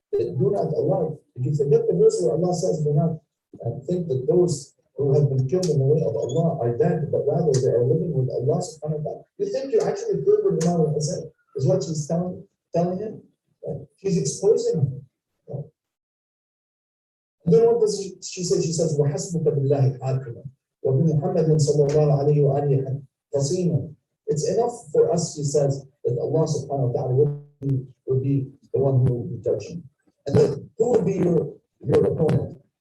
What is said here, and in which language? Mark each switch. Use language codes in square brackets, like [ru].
[en] Do not, Allah, if you forget the verse where Allah says, do not think that those who have been killed in the way of Allah are dead, but rather they are living with Allah subhanahu wa ta'ala. You think you're actually good with Imam al-Hussein, is what she's telling him. She's exposing him. And then what does she say? She says, [ar] وَحَسْبُكَ بِاللَّهِ حَاكِمًا وَبِمُحَمَّدٍ صَلَّى اللَّهُ عَلَيْهِ وَآلِهِ قَصِيمًا. [en] It's enough for us, she says, that Allah subhanahu wa ta'ala would be the one who will be judging. And then who will be your opponent?